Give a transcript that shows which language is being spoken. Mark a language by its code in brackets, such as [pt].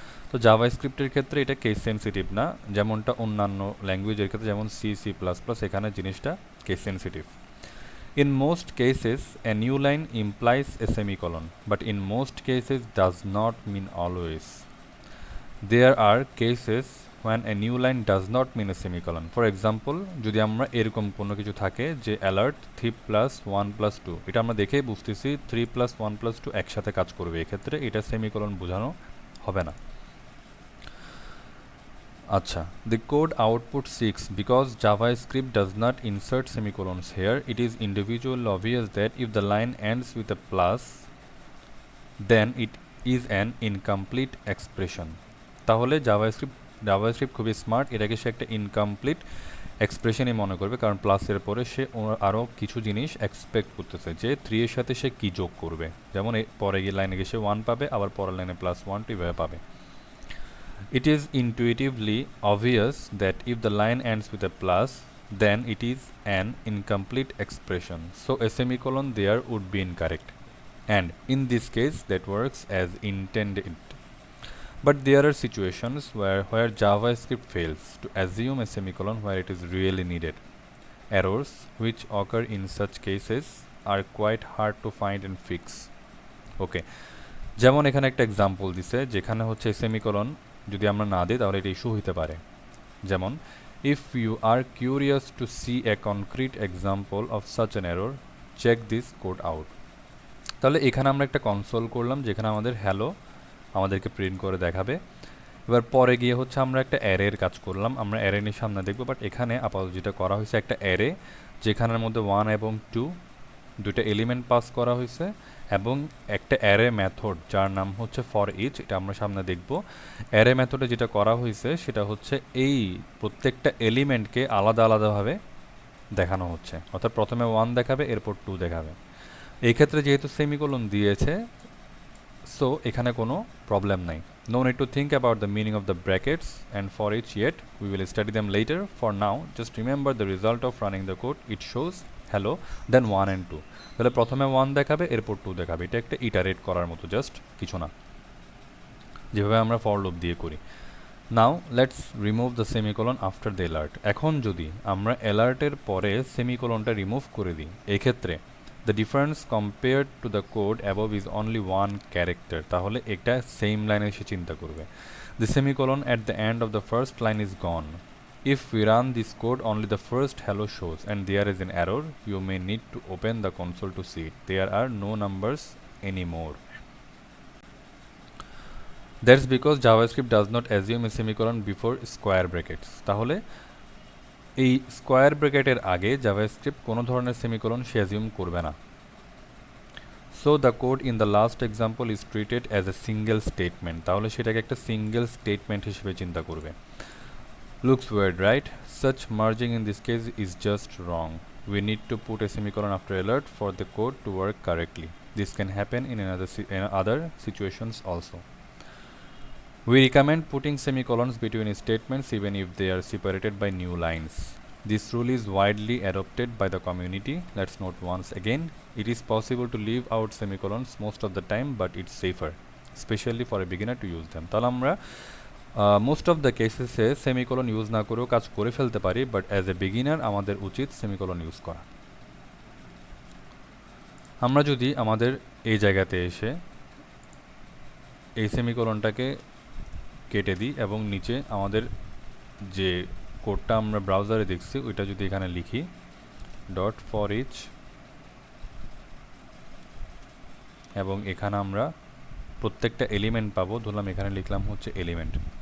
[bn] তো জাভাস্ক্রিপ্টের ক্ষেত্রে এটা কেস সেনসিটিভ না, যেমনটা অন্যান্য ল্যাঙ্গুয়েজের ক্ষেত্রে যেমন C++, এখানে জিনিসটা case sensitive. [en] In most cases, a new line implies a semicolon, but in most cases does not mean always. There are cases when a new line does not mean a semicolon. For example, [bn] যদি আমরা এরকম কোনো কিছু থাকে যে alert 3+1+2, এটা আমরা দেখেই বুঝতেছি 3+1+2 একসাথে কাজ করবে, এক্ষেত্রে এটা সেমিকোলন বোঝানো হবে না। [en] আচ্ছা, the code output 6 because JavaScript does not insert semicolons here. It is individually obvious that if the line ends with a plus, then it is an incomplete expression. [bn] তাহলে জাভাস্ক্রিপ্ট খুবই স্মার্ট, এটাকে সে একটা incomplete এক্সপ্রেশনই মনে করবে, কারণ প্লাসের পরে সে আরও কিছু জিনিস এক্সপেক্ট করতেছে যে 3 এর সাথে সে কী যোগ করবে, যেমন পরে গিয়ে লাইনে গিয়ে সে 1 পাবে, আবার পরের লাইনে +1 এভাবে পাবে। [en] It is intuitively obvious that if the line ends with a plus, then it is an incomplete expression. So a semicolon there would be incorrect. And in this case, that works as intended. But there are situations where JavaScript fails to assume a semicolon where it is really needed. Errors which occur in such cases are quite hard to find and fix. Okay. [bn] যেমন এখানে একটা example দিছে যেখানে হচ্ছে semicolon যদি আমরা না দিই তাহলে এটা ইস্যু হতে পারে। [en] যেমন if you are curious to see a concrete example of such an error, check this code out. [bn] তাহলে এখানে আমরা একটা কনসোল করলাম যেখানে আমাদের হ্যালো আমাদেরকে প্রিন্ট করে দেখাবে। এবার পরে গিয়ে হচ্ছে আমরা একটা অ্যারের কাজ করলাম, আমরা অ্যারে নিয়ে সামনে দেখবো, বাট এখানে আপাতত যেটা করা হয়েছে একটা অ্যারে যেখানের মধ্যে 1 এবং 2 দুইটা এলিমেন্ট পাস করা হয়েছে এবং একটা অ্যারে মেথড যার নাম হচ্ছে ফর ইচ, এটা আমরা সামনে দেখব। অ্যারে মেথডে যেটা করা হয়েছে সেটা হচ্ছে এই প্রত্যেকটা এলিমেন্টকে আলাদা আলাদাভাবে দেখানো হচ্ছে, অর্থাৎ প্রথমে 1 দেখাবে এরপর 2 দেখাবে। এই ক্ষেত্রে যেহেতু সেমিকোলন দিয়েছে, সো এখানে কোনো প্রবলেম নাই। [en] No need to think about the meaning of the brackets and for each yet. We will study them later. For now, just remember the result of running the code. It shows hello, then 1 and 2. [bn] তাহলে প্রথমে 1 দেখাবে এরপর 2 দেখাবে, এটা একটা iterate করার মতো, just কিছু না, যেভাবে আমরা ফর লুপ দিয়ে করি। [en] Now let's remove the semicolon after the alert. [bn] এখন যদি আমরা অ্যালার্টের পরে সেমিকোলনটা রিমুভ করে দিই, এক্ষেত্রে [en] the difference compare to the code above is only one character, [bn] তাহলে এটা সেম লাইনে সে চিন্তা করবে। [en] The semicolon at the end of the first line is gone. If we run this code, only the first hello shows and there is an error. You may need to open the console to see it. There are no numbers anymore. That's because JavaScript does not assume a semicolon before square brackets. [bn] তাহলে এই square ব্র্যাকেটের আগে JavaScript কোনো ধরনের semicolon সে assume করবে না। [en] so the code in the last example is treated as a single statement, [bn] তাহলে সেটাকে একটা সিঙ্গেল স্টেটমেন্ট হিসেবে চিন্তা করবে। [en] Looks weird, right? Such merging in this case is just wrong. We need to put a semicolon after alert for the code to work correctly. This can happen in other situations also. We recommend putting semicolons between statements even if they are separated by new lines. This rule is widely adopted by the community. Let's note once again, it is possible to leave out semicolons most of the time, but it's safer, especially for a beginner to use them. [bn] তাহলে আমরা most of the কেসেসে semicolon use না করেও কাজ করে ফেলতে পারি, but [en] as a beginner [bn] আমাদের উচিত সেমিকোলন ইউজ করা। আমরা যদি আমাদের এই জায়গাতে এসে এই সেমিকোলনটাকে কেটে দিই এবং নিচে আমাদের যে কোডটা আমরা ব্রাউজারে দেখছি ওইটা যদি এখানে লিখি ডট ফর ইচ, এবং এখানে আমরা প্রত্যেকটা এলিমেন্ট পাবো, ধরলাম এখানে লিখলাম হচ্ছে এলিমেন্ট।